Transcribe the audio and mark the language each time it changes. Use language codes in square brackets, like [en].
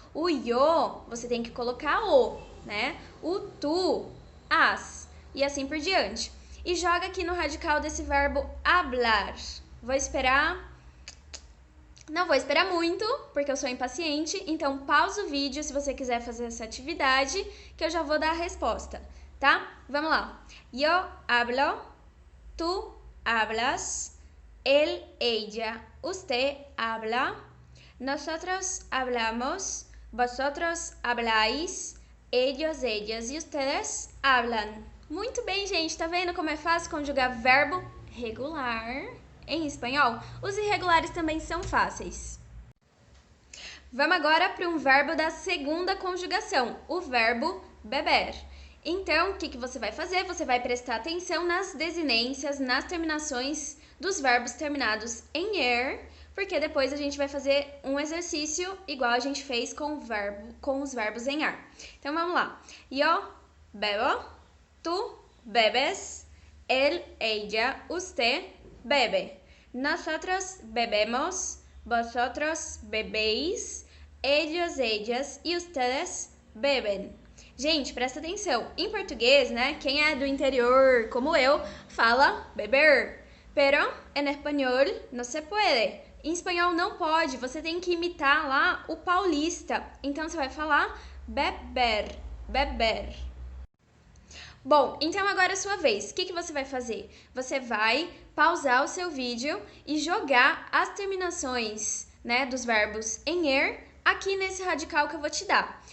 [pt] O yo, você tem que colocar o, né? O tu, as, e assim por diante. E joga aqui no radical desse verbo hablar. Vou esperar. Não vou esperar muito, porque eu sou impaciente, então pausa o vídeo se você quiser fazer essa atividade, que eu já vou dar a resposta, tá? Vamos lá. [es] Yo hablo, tú hablas, él, ella, usted habla, nosotros hablamos, vosotros habláis, ellos, ellas e ustedes hablan. [pt] Muito bem, gente. Tá vendo como é fácil conjugar verbo regular em espanhol? Os irregulares também são fáceis. Vamos agora para um verbo da segunda conjugação, o verbo beber. Então, o que você vai fazer? Você vai prestar atenção nas desinências, nas terminações dos verbos terminados em er, porque depois a gente vai fazer um exercício igual a gente fez com os verbos em ar. Então, vamos lá. [es] Yo bebo, tú bebes, él, ella, usted bebe. Nosotros bebemos, vosotros bebéis, ellos, ellas e ustedes beben. [pt] Gente, presta atenção. Em português, né, quem é do interior, como eu, fala beber. [es] Pero en español no se puede. [pt] Em espanhol não pode, você tem que imitar lá o paulista. Então, você vai falar beber, beber. Bom, então agora é a sua vez. O que você vai fazer? Você vai pausar o seu vídeo e jogar as terminações, né, dos verbos em er aqui nesse radical que eu vou te dar.